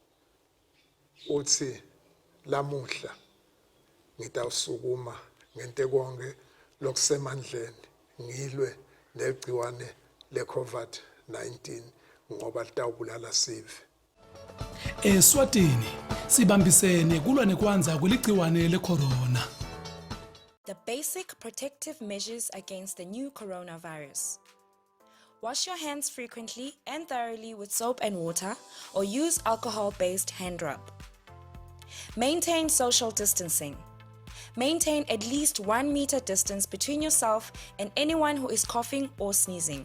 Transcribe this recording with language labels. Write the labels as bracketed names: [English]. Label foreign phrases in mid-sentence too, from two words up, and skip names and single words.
[Swati] uthi lamuhla ngitawusukuma ngente konke lokusemandleni ngilwe negciwane le-COVID-19 ngoba litawubulala sive. Eswatini sibambisene kulwa nekwanza kweligciwane le-corona. [English] The basic protective measures against the new coronavirus. Wash your hands frequently and thoroughly with soap and water or use alcohol-based hand rub. Maintain social distancing. Maintain at least 1 meter distance between yourself and anyone who is coughing or sneezing.